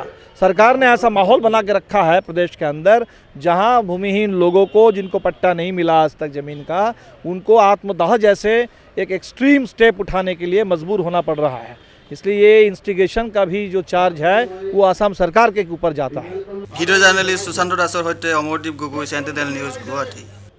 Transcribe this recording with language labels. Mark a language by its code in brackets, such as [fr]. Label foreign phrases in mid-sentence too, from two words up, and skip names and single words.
[hi] सरकार ने ऐसा माहौल बना के रखा है प्रदेश के अंदर जहां भूमिहीन लोगों को, जिनको पट्टा नहीं मिला आज तक ज़मीन का, उनको आत्मदाह जैसे एक एक्सट्रीम स्टेप उठाने के लिए मजबूर होना पड़ रहा है। इसलिए ये इंस्टिगेशन का भी जो चार्ज है वो असम सरकार के ऊपर जाता है। [as] ভিডিঅ' জাৰ্নেলিষ্ট সুশান্ত দাসৰ সৈতে অমৰদীপ গগৈ, চেণ্টিনেল নিউজ, গুৱাহাটী।